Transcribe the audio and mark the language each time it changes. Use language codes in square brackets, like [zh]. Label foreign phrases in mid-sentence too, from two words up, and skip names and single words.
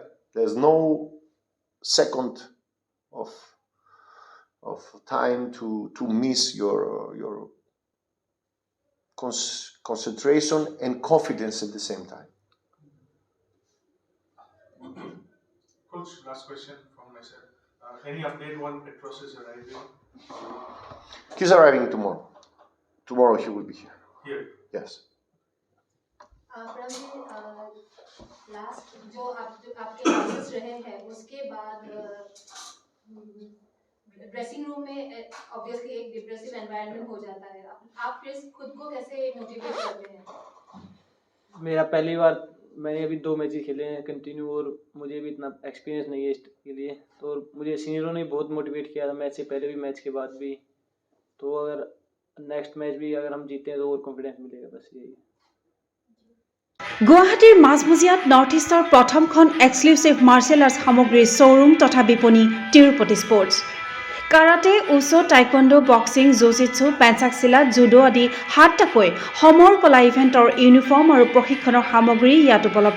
[en] There's no second of time to miss your concentration and confidence at the same time. Coach, last question from myself. Any update on Petros is arriving? He's arriving tomorrow. Tomorrow he will be here. Here. Yes. [hi] परम जी, लास्ट जो आपके मैचेस रहे हैं उसके बाद [en] dressing room [hi] में ऑब्वियसली एक [en] depressive environment [hi] हो जाता है. आप फिर खुद को कैसे मोटिवेट करते हैं? मेरा पहली बार, मैंने अभी 2 मैचेस खेले हैं कंटिन्यू, और मुझे भी इतना एक्सपीरियंस नहीं है इसके लिए. तो मुझे सीनियरों ने बहुत मोटिवेट किया था, मैच से पहले भी मैच के बाद भी. तो अगर [en] next match [hi] भी अगर हम जीते हैं तो और कॉन्फिडेंस मिलेगा. बस यही. [as] গুৱাহাটীৰ মাজমজিয়াত নৰ্থ ইষ্টৰ প্ৰথমখন [en] exclusive martial arts [as] সামগ্ৰীৰ শ্ব'ৰুম তথা বিপণী তিৰুপতি স্পৰ্টছ. কাৰাটে, উচো, টাইকোৱাণ্ডো, বক্সিং, জুজিটছু, পেঞ্চাকচিলা, জুডো আদি 7টাকৈ সমৰ কলা ইভেণ্টৰ ইউনিফৰ্ম আৰু প্ৰশিক্ষণৰ সামগ্ৰী ইয়াত উপলব্ধ.